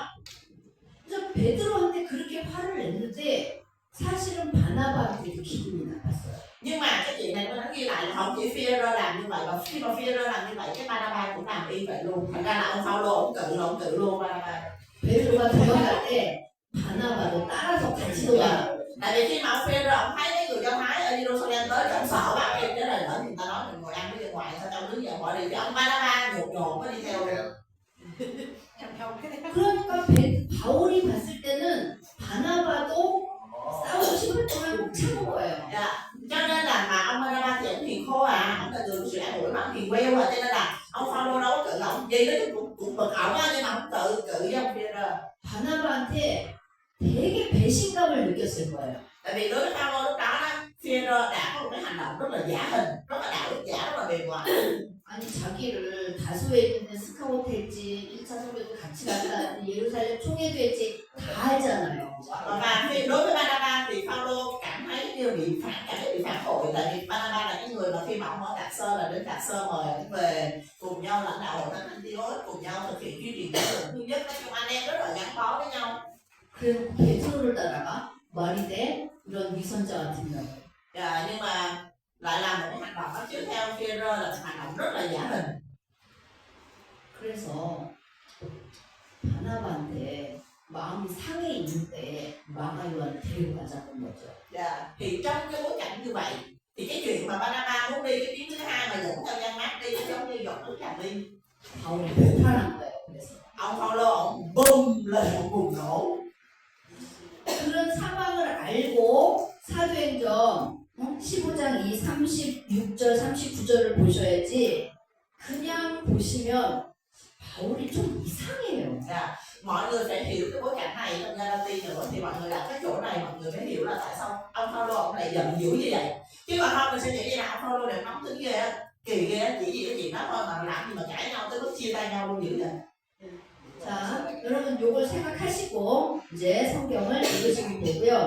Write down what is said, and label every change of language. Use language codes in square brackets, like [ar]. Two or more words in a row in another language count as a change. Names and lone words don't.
[ko] 그래서 베드로한테 그렇게 화를 냈는데 사실은 바나바한테 기분이 나빴어요. [vi] Nhưng mà cái chuyện này tôi nói ghi lại là không chỉ Phi-e-rơ làm như vậy, mà khi mà Phi-e-rơ làm như vậy cái Barnabas cũng làm y vậy luôn. Thành ra là ông Phaolô ông cự luôn Barnabas. [ko] 베드로가 도망갈 때 바나바도 따라서 같이 도망가요. [vi] Tại vì khi mà ông Phi-e-rơ ông thấy mấy người Do Thái ở Jerusalem tới thì ông sợ quá, em cái lời lỡ người ta nói mình ngồi ăn với dân ngoại sao trong đứng dậy bỏ đi, thì ông Barnabas nhột nhột mới đi theo luôn. [ko] 그러니까 바울이 봤을 때는 바나바도 싸우고 싶을 동안 못 참은 거예요. [vi] Dạ. Cho nên là mà ông Barnabas thì ông hiền khô ông là người của sự an ủi mà ông hiền queo cho nên là ông Phaolô đâu có cự ông gì đó cũng bực ổng á, nhưng mà ông cự với ông Phi-e-rơ. [ko] 바나바한테 되게 배신감을 느꼈을 거예요. [vi] Tại vì đối với Phaolô lúc đó Phi-e-rơ đã có một cái hành động rất là giả hình, rất là đạo đức giả, rất là bề ngoài. [ko] 아니 자기를 다소에 있는 스카우트 했지 1차 선교도 같이 갔다 예루살렘 총회도 했지 다 했잖아요. [vi] Và đối với Barnabas thì Phaolô cảm thấy như bị phản bội, tại vì Barnabas là cái người mà khi mà ông ở Tạc Sơ là đến Tạc Sơ mời ông về cùng nhau lãnh đạo hội thánh Antioch, cùng nhau thực hiện chương trình giáo dục thứ nhất, nói chung anh em rất là gắn bó với nhau. [ko] 그래서 베드로를 따라가 말이 돼 이런 위선자 같은 년. [vi] Nhưng mà lại làm một cái hành động đó trước theo Phi-e-rơ là một hành động rất là giả hình. [ko] 그래서 바나바한테 마음이 상해 있는 때 마가요한을 데리고 가자는 거죠. [vi] Thì trong cái bối cảnh như vậy thì cái chuyện mà Barnabas muốn đi cái chuyến thứ hai mà dẫn theo Giăng Mác đi giống như giọt nước tràn ly. [ko] 바울이 폭발한 거예요. 그래서 [vi] Ông Phaolô ông bùng lên một bùng nổ. [ko] 그런 상황을 알고 사도행전 15장 이 36절 39절을 보셔야지 그냥 보시면 바울이 좀 이상해요. [vi] Dạ, mọi người phải hiểu cái bối cảnh này trong Galati nữa, thì mọi người đặt cái chỗ này mọi người mới hiểu là tại sao ông Phaolô ông lại giận dữ như vậy. Chứ còn không mình sẽ nghĩ như là ông Phaolô này nóng tính ghê á, kỳ ghê á, chỉ vì cái chuyện đó thôi mà làm gì mà cãi nhau tới mức chia tay nhau luôn dữ vậy. [ko] 자, 여러분 요걸 생각하시고 이제 성경을 읽으시면 되고요.